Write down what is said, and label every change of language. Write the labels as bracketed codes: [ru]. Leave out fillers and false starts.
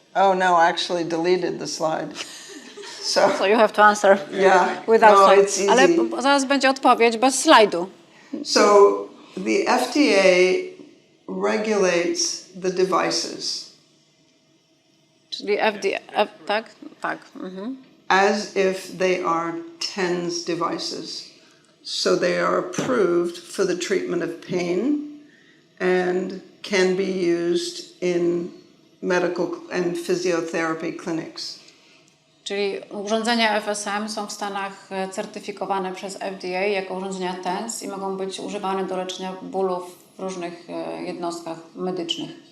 [en] Oh no, I actually deleted the slide. So you have to answer without no, slide. it's easy. [pl] Ale zaraz będzie odpowiedź bez slajdu. [en] So the FDA regulates the devices [pl] Czyli FDA, tak? Tak. [en] as if they are TENS devices. So they are approved for the treatment of pain and can be used in medical and physiotherapy clinics. [pl] Czyli urządzenia FSM są w Stanach certyfikowane przez FDA jako urządzenia TENS i mogą być używane do leczenia bólów w różnych jednostkach medycznych.